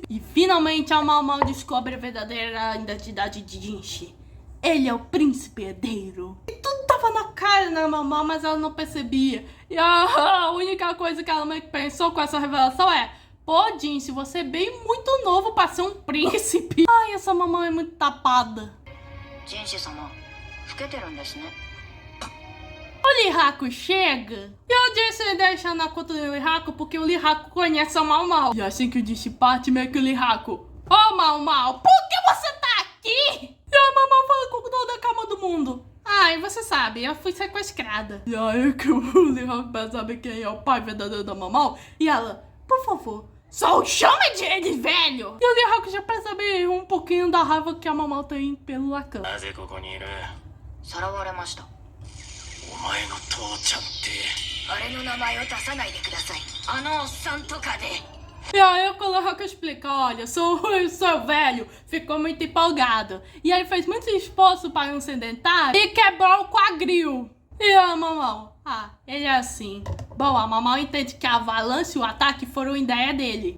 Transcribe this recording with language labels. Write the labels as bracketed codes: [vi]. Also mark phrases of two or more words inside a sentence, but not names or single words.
[pt] E finalmente a Mamão descobre a verdadeira identidade de Jinshi. Ele é o príncipe herdeiro. E tudo tava na cara da Mamão, mas ela não percebia. E a única coisa que ela meio que pensou com essa revelação é: pô, Jinshi, você é bem muito novo pra ser um príncipe. Ai, essa Mamão é muito tapada. [ja] ジンシ様、老けてるんですね。 [pt] O Lihaku chega e o Jinshi deixa na conta do Lihaku porque o Lihaku conhece a Mamão. E assim que o Jinshi parte, meio que o Lihaku: Mamão, por que você tá aqui? E a Mamão fala com toda a calma do mundo: e você sabe, eu fui sequestrada. E aí que o Lihaku percebe quem é o pai verdadeiro da Mamão. E ela: por favor, só chama de ele, velho. E o Lihaku já percebe um pouquinho da raiva que a Mamão tem pelo Lacan. [ja] なぜここにいる？さらわれました。お前の父ちゃんって。あれの名前を出さないでください。あのおっさんとかで。 [pt] E aí o Lihaku explica: olha, seu velho ficou muito empolgado. E ele fez muito esforço para um sedentário e quebrou o quadril. E a Mamão: ele é assim. Bom, a Mamão entende que a avalanche e o ataque foram ideia dele.